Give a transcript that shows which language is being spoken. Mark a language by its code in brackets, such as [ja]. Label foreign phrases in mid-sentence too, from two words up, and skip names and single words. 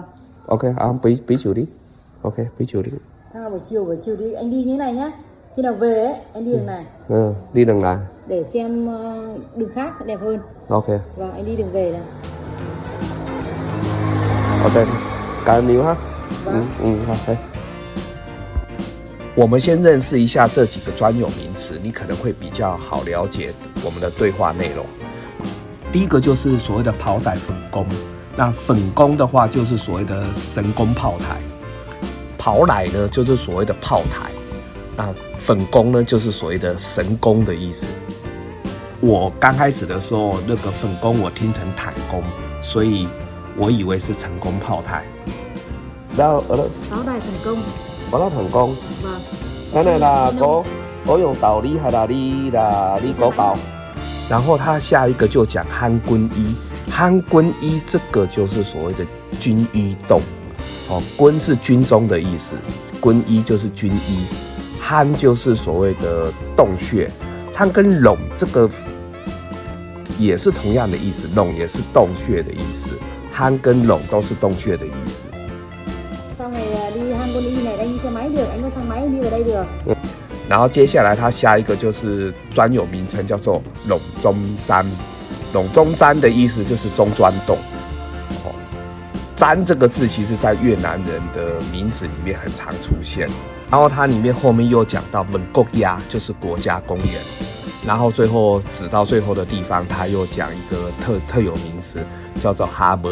[vi] Ok, anh bí chủ đi. Ok, bí chủ đi. Thằng là buổi chiều đi, anh đi như thế này nhá. Khi nào về ấy, anh đi đường này. Đi đường này. Để xem đường khác đẹp hơn. Ok. Vâng, anh đi đường về này. Ok, cảm ơn nhiều ha. Vâng. [zh] 好。我们先认识一下这几个专有名词，你可能会比较好了解我们的对话内容。第一个就是所谓的炮台粉宫，那粉宫的话就是所谓的神宫炮台，炮台呢就是所谓的炮台，那粉宫呢就是所谓的神宫的意思。我刚开始的时候，那个粉宫我听成坦宫，所以我以为是成功炮台。 [vi] Đâu ở đâu? Pháo đài thành công. Pháo đài thành công. Vâng. Cái này là có用tàu đi hay là đi có tàu? [zh] 然后他下一个就讲汉军衣，汉军衣这个就是所谓的军衣洞，军是军中的意思，军衣就是军衣，汉就是所谓的洞穴，汉跟垄这个也是同样的意思，垄也是洞穴的意思，汉跟垄都是洞穴的意思。 [vi] Sau này đi hang Con Y này anh đi xe máy được, anh có xe máy đi vào đây được. [zh] 然后接下来他下一个就是专有名称叫做垄中砧，垄中砧的意思就是中钻洞。砧这个字其实在越南人的名字里面很常出现，然后它里面后面又讲到本国亚就是国家公园，然后最后指到最后的地方，他又讲一个特有名词叫做 harbor。